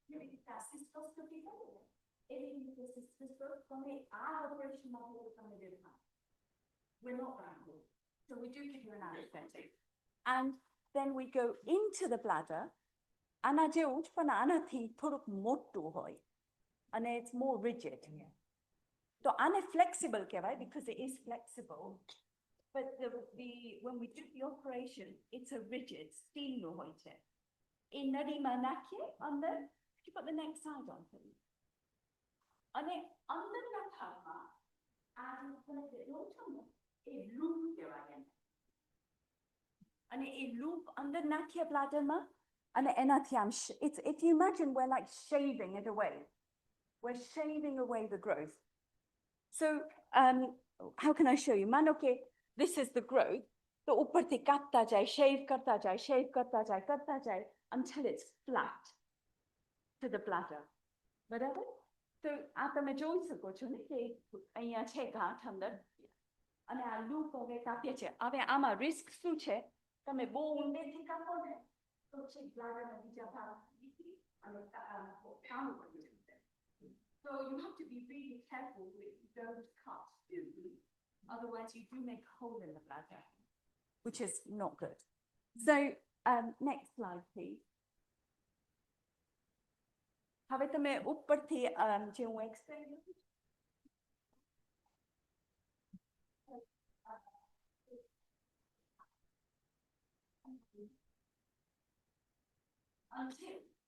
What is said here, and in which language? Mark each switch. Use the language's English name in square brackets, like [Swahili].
[Gujarati] એવી રીતે આ cystoscopy કરીએ ને, એવી રીતે cystoscope તમે આ ઓપરેશનમાં તમે દેખાય. [English] We're not that good. So we do give you an anesthetic. And then we go into the bladder. [Gujarati] આના જેવું જ પણ આનાથી થોડુંક મોટું હોય અને [English] it's more rigid. [Gujarati] તો આને flexible કહેવાય [English] because it is flexible. But when we do the operation, it's a rigid steel [Gujarati] હોય છે. એ નળીમાં નાખીએ અંદર. [English] Could you put the next slide on, please? [Gujarati] અને અંદરના ભાગમાં આ તમે જોવો છો ને એ લૂપ કહેવાય એને. અને એ લૂપ અંદર નાખીએ બ્લાડરમાં અને એનાથી આમ [English] if you imagine we're like shaving it away. We're shaving away the growth. So how can I show you? [Gujarati] માનો કે [English] this is the growth. [Gujarati] તો ઉપરથી કાપતા જાય, shave કરતા જાય [English] until it's flat to the bladder. [Gujarati] બરાબર? તો આ તમે જોઈ શકો છો ને કે અહીંયા છે ગાંઠ અંદર અને આ લૂપ હવે કાપીએ છે. હવે આમાં રિસ્ક શું છે? તમે બહુ ઊંડેથી કાપો ને તો છે બ્લાડરના બીજા ભાગ નીકળી અને કામ કરી શકે. [English] So you have to be really careful with don't cut. Otherwise you do make a hole in the bladder, which is not good. So next slide, please. [Gujarati] હવે તમે ઉપરથી જે હું explain until